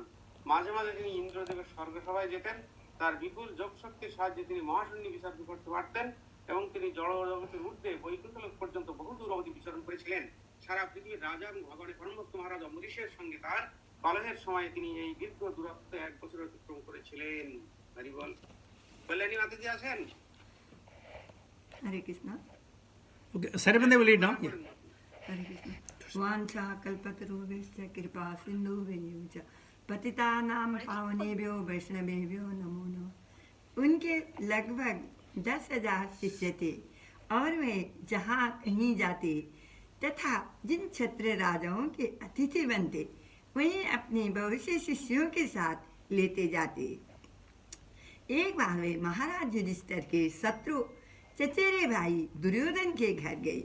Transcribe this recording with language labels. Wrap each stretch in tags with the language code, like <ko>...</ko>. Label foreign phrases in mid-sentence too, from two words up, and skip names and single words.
<bn>মাঝে মাঝে তিনি ইন্দ্রদেবের স্বর্গসভায় যেতেন। তার বিপুল যোগ শক্তির সাহায্যে তিনি মহাশূন্যে বিচরণ করতে পারতেন এবং তিনি জড় জগতের ঊর্ধ্বে বৈকুণ্ঠলোক পর্যন্ত বহু দূর অবধি বিচরণ করেছিলেন। সারা পৃথিবীর রাজা এবং ভগবানের পরমভক্ত মহারাজ অম্বরীশের সঙ্গে তার কলহের সময় তিনি এই দীর্ঘ দূরত্ব 1 বছর অতিক্রম করেছিলেন। হরি বল। কল্যাণী মাতাজি আছেন?</bn> <hi>हरे कृष्णा।</hi> <en>Okay, Sarabande will read now. Yeah.</en> <hi>हरे कृष्णा।</hi> <sa>वाञ्छा कल्पतरुभ्यश्च कृपा सिन्धुभ्यैव च पतितानां पावनेभ्यो वैष्णवेभ्यो नमो नमः।</sa> <hi>उनके लगभग 10,000 शिष्य थे और वे जहाँ कहीं जाते तथा जिन क्षत्रिय राजाओं के अतिथि बनते वहीं अपने भविष्य शिष्यों के साथ लेते जाते। एक बार वे महाराज युधिष्ठिर के शत्रु चचेरे भाई दुर्योधन के घर गए।</hi>